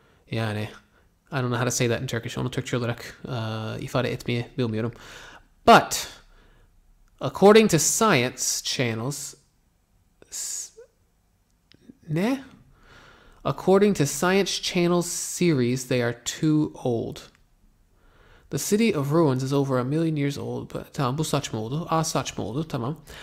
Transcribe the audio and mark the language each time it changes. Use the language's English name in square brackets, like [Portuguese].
[English] Yani I don't know how to say that in Turkish. [Turkish] Onu Türkçe olarak ifade etmeyi bilmiyorum. [English] But according to science channels ne? According to Science Channel's series, they are too old. The city of ruins is over a million years old. But, [Turkish] tamam bu saçma oldu. Saçma oldu. Tamam.